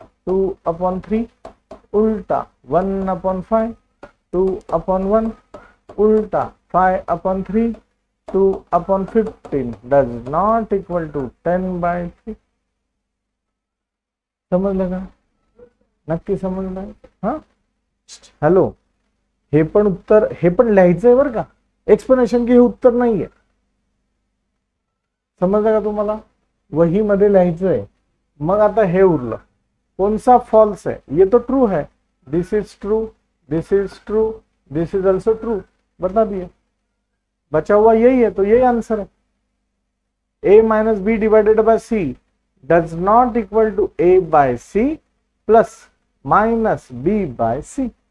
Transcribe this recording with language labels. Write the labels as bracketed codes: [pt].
[en] 2/3 उल्टा 1/5, 2/1 उल्टा 5/3, 2/15 does not equal to 10/3। [mr] समजलं का? नक्की समजलं? हा, हॅलो, हे पण उत्तर, हे पण लिहायचंय बरं का, एक्सप्लेनेशन की हे उत्तर नाहीये, समजलं का तुम्हाला? वही मध्ये लिहायचंय। मग आता हे उरलं, [hi] कौन सा फॉल्स है? ये तो ट्रू है, [en] this is true, this is true, this is also true, [hi] बता दिए, बचा हुआ यही है, तो यही आंसर है। [en] A-B divided by C does not equal to A/C plus -B/C।